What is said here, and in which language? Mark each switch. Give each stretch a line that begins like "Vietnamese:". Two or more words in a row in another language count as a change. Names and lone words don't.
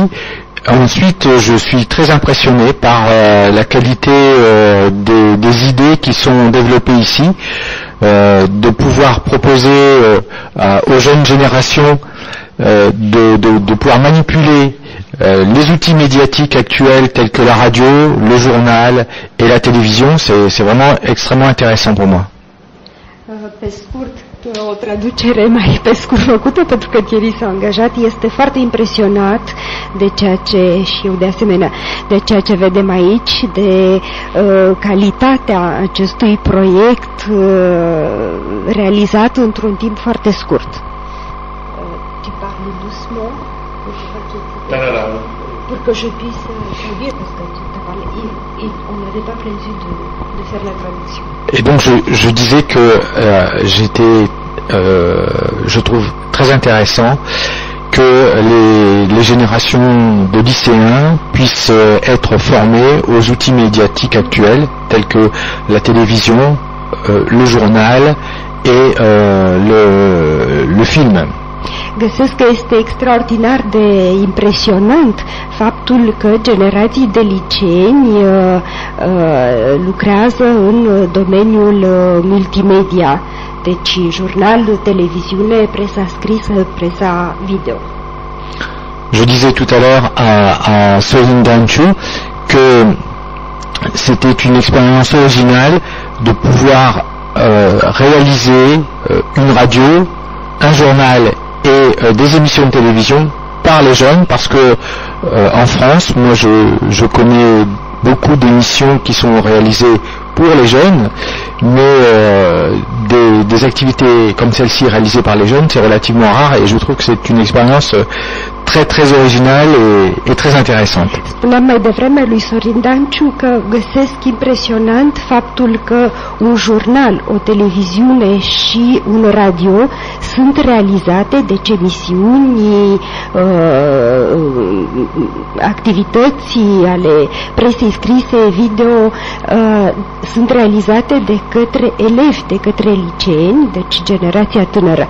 French: Ensuite, je suis très impressionné par la qualité des idées qui sont développées ici, de pouvoir proposer aux jeunes générations de pouvoir manipuler les outils médiatiques actuels tels que la radio, le journal et la télévision. C'est vraiment extrêmement intéressant pour moi.
Romanian: Pe scurt, o traducere mai pe scurt făcută, pentru că Thierry s-a angajat, este foarte impresionat de ceea ce, și eu de asemenea, de ceea ce vedem aici, de calitatea acestui proiect realizat într-un timp foarte scurt.
French: Tu parles doucement pour que je puisse traduire, parce que tu as parlé, et on n'avait pas prévu de faire la traduction. Et donc je disais que je trouve très intéressant que les générations de lycéens puissent être formées aux outils médiatiques actuels tels que la télévision, le journal et le film.
Romanian: Găsesc că este extraordinar de impresionant faptul că generații de liceeni lucrează în domeniul multimedia, deci jurnal, televiziune, presa scrisă, presa video.
French: Je disais tout à l'heure à Sorin Danchu que c'était une expérience originale de pouvoir réaliser une radio, un journal et des émissions de télévision par les jeunes, parce que en France, moi je connais beaucoup d'émissions qui sont réalisées pour les jeunes, mais des activités comme celle-ci réalisées par les jeunes, c'est relativement rare et je trouve que c'est une expérience très originale et très intéressante.
Romanian: Spuneam mai devreme lui Sorin Danciu că găsesc impresionant faptul că un jurnal, o televiziune și un radio sunt realizate, deci emisiuni, activități ale presei scrise, video, sunt realizate de către elevi, de către liceeni, deci generația tânără.